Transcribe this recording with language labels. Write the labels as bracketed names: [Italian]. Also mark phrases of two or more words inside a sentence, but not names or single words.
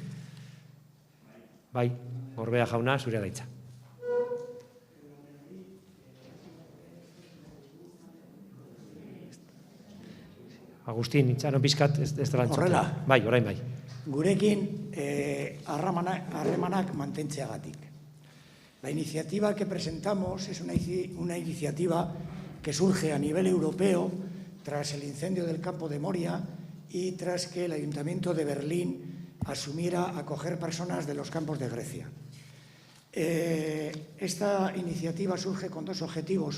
[Basque] Bai, Gorbea jauna, zurea da hitza. Agustin, itxaron pixkat, ez dela entzuten. Horrela. Bai, orain bai. Gurekin harremanak mantentzeagatik. [Spanish] La iniciativa que presentamos es una iniciativa que surge a nivel europeo tras el incendio del campo de Moria y tras que el Ayuntamiento de Berlín asumiera acoger personas de los campos de Grecia. Esta iniciativa surge con dos objetivos.